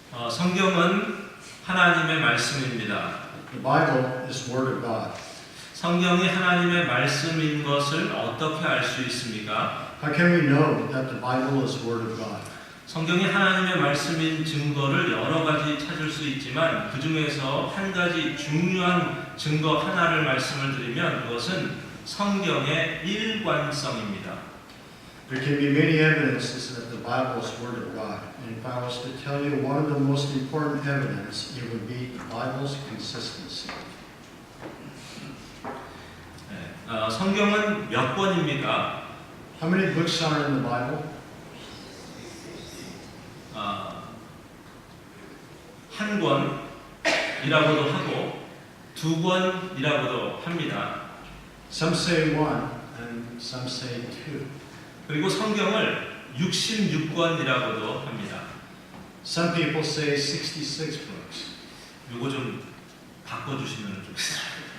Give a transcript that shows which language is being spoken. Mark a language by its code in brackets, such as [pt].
[ko] 성경은 하나님의 말씀입니다. [en] The Bible is Word of God. [ko] 성경이 하나님의 말씀인 것을 어떻게 알 수 있습니까? [en] How can we know that the Bible is Word of God? [ko] 성경이 하나님의 말씀인 증거를 여러 가지 찾을 수 있지만 그 중에서 한 가지 중요한 증거 하나를 말씀을 드리면 그것은 성경의 일관성입니다. [en] There can be many evidences that the Bible is Word of God. And if I was to tell you one of the most important evidence, it would be the Bible's consistency. [ko] 성경은 몇 권입니까? [en] How many books are in the Bible? [ko] 한 권이라고도 하고 두 권이라고도 합니다. [en] Some say one, and some say two. [ko] 그리고 성경을 66권이라고도 합니다. [en] Some people say 66 books. [ko] 이거 좀 바꿔주시면 좋겠습니다.